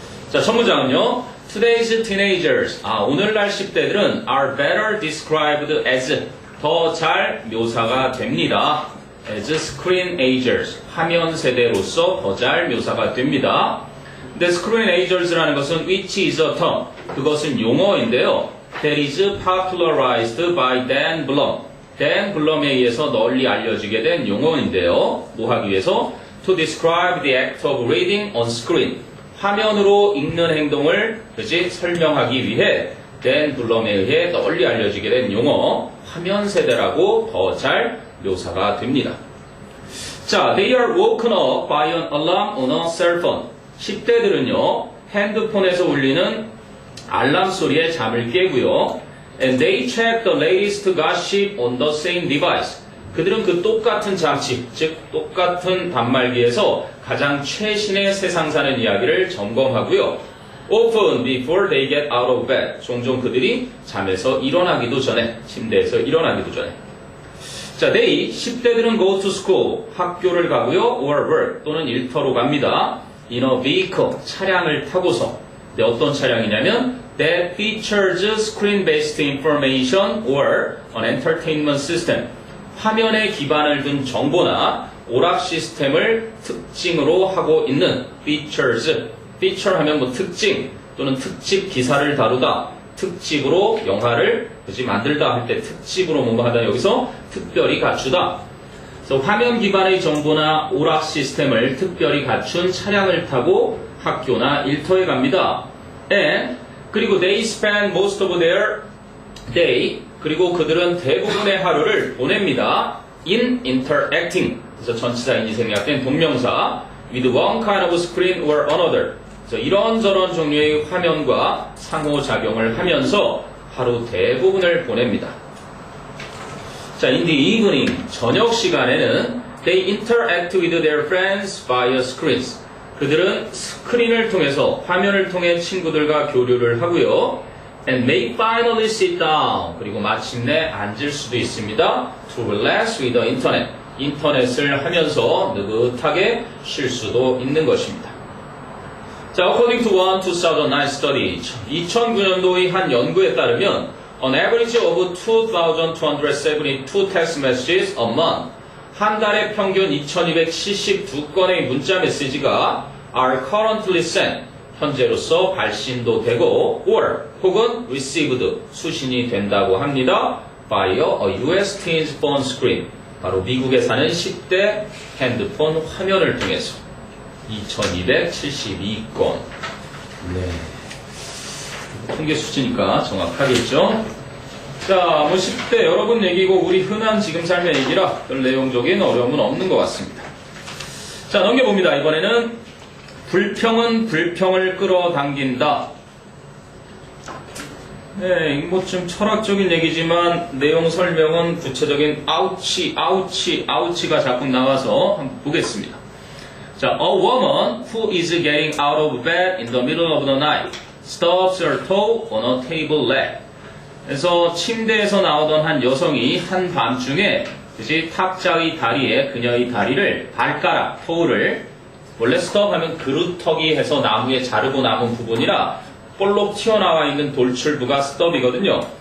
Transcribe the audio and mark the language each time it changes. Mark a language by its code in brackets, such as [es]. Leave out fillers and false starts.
[ko] 자, 첫 문장은요. [en] Today's teenagers, [ko] 오늘날 10대들은 [en] are better described as, [ko] 더 잘 묘사가 됩니다. [en] as screen agers, [ko] 화면 세대로서 더 잘 묘사가 됩니다. [en] 근데 screen agers라는 것은 which is a term, [ko] 그것은 용어인데요. [en] that is popularized by Dan Blum. [ko] 댄 블럼에 의해서 널리 알려지게 된 용어인데요. 뭐 하기 위해서? [en] To describe the act of reading on screen. [ko] 화면으로 읽는 행동을 그지 설명하기 위해 댄 블럼에 의해 널리 알려지게 된 용어 화면 세대라고 더 잘 묘사가 됩니다. [en] 자, they are woken up by an alarm on a cell phone. [ko] 10대들은요, 핸드폰에서 울리는 알람 소리에 잠을 깨고요. [en] And they check the latest gossip on the same device. [ko] 그들은 그 똑같은 장치, 즉 똑같은 단말기에서 가장 최신의 세상 사는 이야기를 점검하고요. [en] Often before they get out of bed. [ko] 종종 그들이 잠에서 일어나기도 전에, 침대에서 일어나기도 전에. 자, they, 10대들은 [en] go to school, [ko] 학교를 가고요. [en] or work, [ko] 또는 일터로 갑니다. [en] in a vehicle, [ko] 차량을 타고서. 네, 어떤 차량이냐면 [en] that features screen-based information or an entertainment system. [ko] 화면에 기반을 둔 정보나 오락 시스템을 특징으로 하고 있는 features. feature 하면 뭐 특징 또는 특집 기사를 다루다. 특집으로 영화를 그지 만들다 할 때 특집으로 뭔가 하다 여기서 특별히 갖추다. 그래서 화면 기반의 정보나 오락 시스템을 특별히 갖춘 차량을 타고 학교나 일터에 갑니다. [en] And 그리고 they spend most of their day [ko] 그리고 그들은 대부분의 하루를 보냅니다. [en] in interacting [ko] 그래서 전치사인이 생략된 동명사 [en] with one kind of screen or another [ko] 그래서 이런저런 종류의 화면과 상호작용을 하면서 하루 대부분을 보냅니다. [en] 자, in the evening [ko] 저녁 시간에는 [en] they interact with their friends via screens [ko] 그들은 스크린을 통해서 화면을 통해 친구들과 교류를 하고요. [en] And may finally sit down. [ko] 그리고 마침내 앉을 수도 있습니다. [en] To relax with the internet. [ko] 인터넷을 하면서 느긋하게 쉴 수도 있는 것입니다. [en] 자, according to one 2009 study, [ko] 2009년도의 한 연구에 따르면 [en] an average of 2,272 text messages a month. [ko] 한 달에 평균 2272건의 문자 메시지가 [en] are currently sent, [ko] 현재로서 발신도 되고 or 혹은 [en] received, [ko] 수신이 된다고 합니다. [en] via a US teen's phone screen, [ko] 바로 미국에 사는 10대 핸드폰 화면을 통해서 2272건. 네. 통계 수치니까 정확하겠죠? 자, 뭐 10대 여러분 얘기고 우리 흔한 지금 삶의 얘기라 별 내용적인 어려움은 없는 것 같습니다. 자, 넘겨봅니다. 이번에는 불평은 불평을 끌어당긴다. 네, 뭐 좀 철학적인 얘기지만 내용 설명은 구체적인 아우치가 자꾸 나와서 한번 보겠습니다. [en] 자, a woman who is getting out of bed in the middle of the night stubs her toe on a table leg. [ko] 그래서 침대에서 나오던 한 여성이 한밤중에 그치 탁자의 다리에 그녀의 다리를 발가락, 토를 원래 스톱 하면 그루터기 해서 나무에 자르고 남은 부분이라 볼록 튀어나와 있는 돌출부가 스톱이거든요.